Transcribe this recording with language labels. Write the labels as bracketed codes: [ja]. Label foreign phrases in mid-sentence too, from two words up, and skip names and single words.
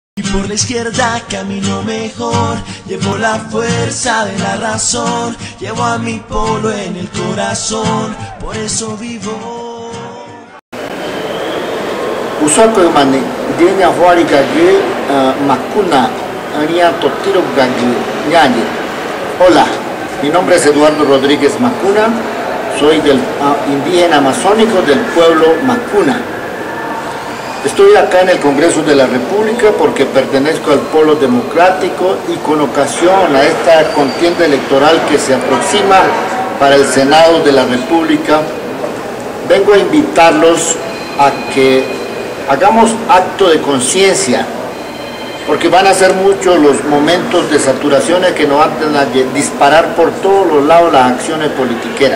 [es] Por la izquierda camino mejor, llevo la fuerza de la razón, llevo a mi pueblo en el corazón, por eso vivo. [myy] Usako mani dienya huari gagi makuna ania totiro gagi ñañi. [es] Hola, mi nombre es Eduardo Rodríguez Macuna, soy del indígena amazónico del pueblo Macuna. Estoy acá en el Congreso de la República porque pertenezco al Polo Democrático y con ocasión a esta contienda electoral que se aproxima para el Senado de la República, vengo a invitarlos a que hagamos acto de conciencia, porque van a ser muchos los momentos de saturaciones que nos van a disparar por todos los lados las acciones politiqueras.